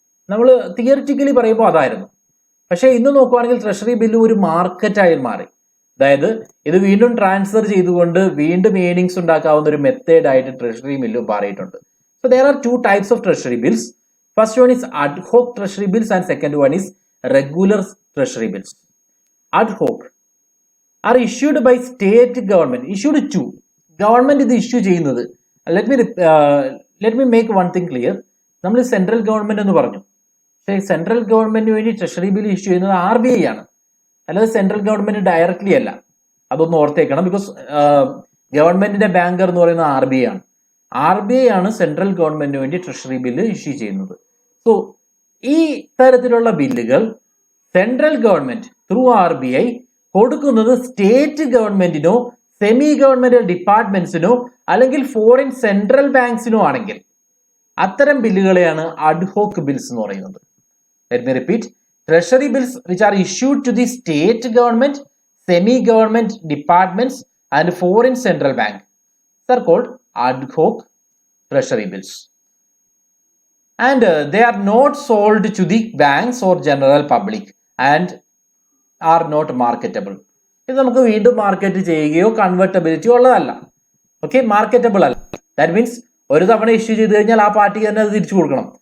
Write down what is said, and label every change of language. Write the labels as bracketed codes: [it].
[ml] നമ്മൾ തിയറിറ്റിക്കലി പറയുമ്പോൾ അതായിരുന്നു. പക്ഷെ ഇന്ന് നോക്കുവാണെങ്കിൽ ട്രഷറി ബില്ല് ഒരു മാർക്കറ്റായി മാറി. അതായത് ഇത് വീണ്ടും ട്രാൻസ്ഫർ ചെയ്തുകൊണ്ട് വീണ്ടും ഏണിങ്സ് ഉണ്ടാക്കാവുന്ന ഒരു മെത്തേഡ് ആയിട്ട് ട്രഷറി ബില്ല് മാറിയിട്ടുണ്ട്. [en] So there are two types of treasury bills. First one is ad hoc treasury bills and second one is regular treasury bills. Ad hoc are issued by state government. Issued to government [ml] ഇത് issue ചെയ്യുന്നത്. [en] Let me make one thing clear. [ml] നമ്മൾ central government എന്ന് പറഞ്ഞു. പക്ഷേ central ഗവൺമെന്റിന് വേണ്ടി treasury bill issue ചെയ്യുന്നത് RBI ആണ്, അല്ലാതെ സെൻട്രൽ ഗവൺമെന്റ് ഡയറക്ട്ലി അല്ല. അതൊന്ന് ഓർത്തേക്കണം. ബിക്കോസ് ഗവൺമെന്റിന്റെ ബാങ്കർ എന്ന് പറയുന്നത് RBI ആണ്. RBI ആണ് സെൻട്രൽ ഗവൺമെന്റിന് വേണ്ടി ട്രഷറി ബില്ല് ഇഷ്യൂ ചെയ്യുന്നത്. സോ ഈ തരത്തിലുള്ള ബില്ലുകൾ സെൻട്രൽ ഗവൺമെന്റ് ത്രൂ RBI കൊടുക്കുന്നത് സ്റ്റേറ്റ് ഗവൺമെന്റിനോ സെമി ഗവൺമെന്റൽ ഡിപ്പാർട്ട്മെന്റ്സിനോ അല്ലെങ്കിൽ ഫോറിൻ സെൻട്രൽ ബാങ്ക്സിനോ ആണെങ്കിൽ അത്തരം ബില്ലുകളെയാണ് അഡ്ഹോക് ബിൽസ് എന്ന് പറയുന്നത്. [en] Let me repeat. Treasury bills which are issued to the state government, semi government departments and foreign central bank are called ad hoc treasury bills, and they are not sold to the banks or general public and are not marketable. [ml] ഇത് നമുക്ക് വീണ്ടും market ചെയ്യുകയോ കൺവെർട്ടബിലിറ്റിയോ ഉള്ളതല്ല. Okay, marketable അല്ല. That means ഒരു തവണ issue ചെയ്ത് കഴിഞ്ഞാൽ ആ പാർട്ടിക്ക് തന്നെ അത് തിരിച്ചു കൊടുക്കണം.